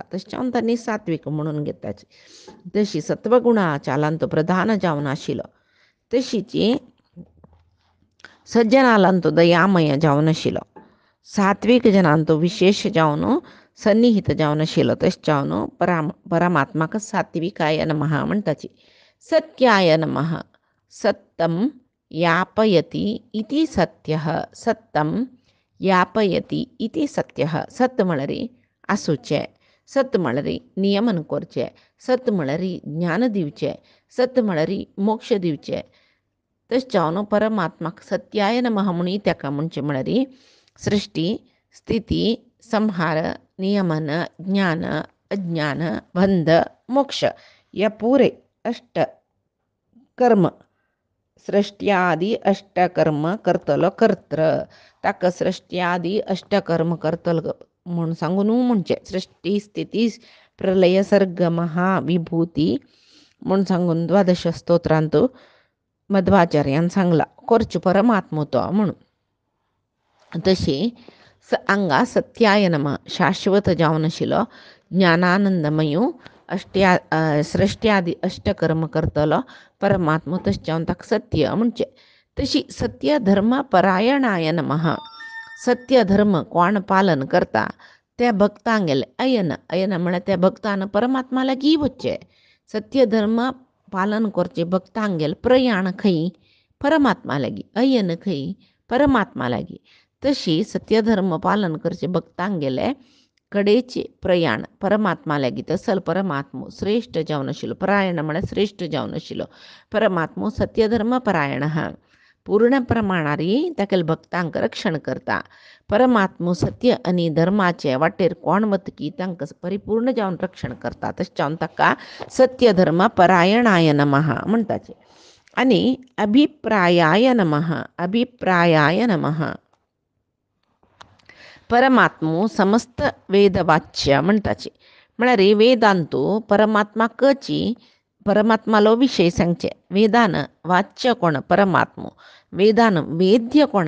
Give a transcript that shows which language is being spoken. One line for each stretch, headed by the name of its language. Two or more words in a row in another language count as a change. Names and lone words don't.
Konkani: तशें जावन तांणी सात्वीक म्हणून घेताचे. तशी सत्वगुणा चालांत प्रधान जावन आशिल्लो. तशीच सज्जनालांतो दयामय जावन आशिल्लो. सात्वीक जनांतो विशेष जावन सन्निहित जावन आशिल्लो. तशें जावन परमात्माक
Sanskrit: सात्विकाय नमः
Konkani: म्हणटाची.
Sanskrit: सत्याय नमः. सत्यं यापयति इति सत्यः. सत्यं यापयति इति सत्यः.
Konkani: सत्य म्हळ्यार आसूचें. सत्य म्हळ्यार नियमन करचें. सत्य म्हळ्यार ज्ञान दिवचें. सत्य म्हळ्यार मोक्ष दिवचें. तशें परमात्माक
Sanskrit: सत्याय नमः
Konkani: म्हणून ताका म्हणचे म्हळ्यार सृष्टी स्थिती संहार नियमन ज्ञान अज्ञान बंध मोक्ष या पुरे अष्ट कर्म सृष्ट्यादी अष्टकर्म करतलो कर्त्र ताका सृष्ट्यादी अष्टकर्म करतलो म्हणून सांगून म्हणजे सृष्टी स्थिती प्रलय सर्ग महाविभूती म्हणून सांगून द्वादश स्तोत्रांत मध्वाचार्यान सांगला करचो परमात्मो तो म्हणून तशी हांगा
Sanskrit: सत्याय नमः
Konkani: शाश्वत जावन आशिल्लो ज्ञानानंदमयो सृष्ट्यादी अष्टकर्म करतलो परमात्मो तशें जावन ताका सत्य म्हणजे तशी सत्य
Sanskrit: धर्म परायणाय नमः
Konkani: सत्य धर्म कोण पालन करता त्या भक्तांक गेले अयन अयन म्हळ्यार त्या भक्तान परमात्मा लागीं वच्चे सत्य धर्म पालन करचे भक्तांक गेले प्रयाण खंय परमात्मा लागीं अयन खंय परमात्मा लागीं तशी सत्य धर्म पालन करचे भक्तांक गेले कडेचे प्रयाण परमात्मा लागीं तसल परमात्मो श्रेष्ठ जावन आशिल्लो परायण म्हळ्यार श्रेष्ठ जावन आशिल्लो परमात्मो सत्य धर्म परायण पूर्ण प्रमाणारी ताकेल भक्तांक रक्षण करता परमात्मो सत्य आनी धर्माचे वाटेर कोण वतकी तांकां परिपूर्ण जावन रक्षण करता तशें जावन ताका
Sanskrit: सत्य धर्म परायणाय नमः
Konkani: म्हणटाचे आनी अभिप्रायाय नमः परमात्मो समस्त वेदवाच्य म्हणटाचे म्हळ्यार वेदांतू परमात्माकची परमात्मालो विशय सांगचे वेदान वाच्य कोण परमात्मो वेदान वेद्य कोण